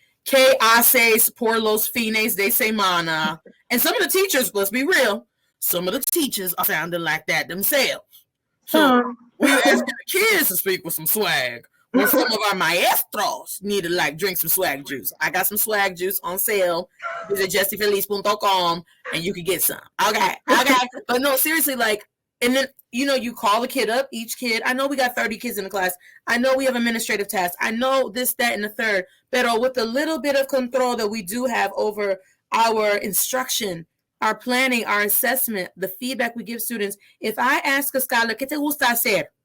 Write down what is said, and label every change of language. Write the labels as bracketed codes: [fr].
[es] ¿Qué haces por los fines de semana? [en] And some of the teachers, let's be real, some of the teachers are sounding like that themselves. So we're asking the kids to speak with some swag. Well, some of our maestros need to like drink some swag juice. I got some swag juice on sale. Visit jessiefeliz.com and you can get some. Okay. But no, seriously, like, and then, you know, you call the kid up, each kid. I know we got 30 kids in the class. I know we have administrative tasks. I know this, that, and the third. But with the little bit of control that we do have over our instruction, our planning, our assessment, the feedback we give students. If I ask a scholar, [es] ¿qué te gusta hacer?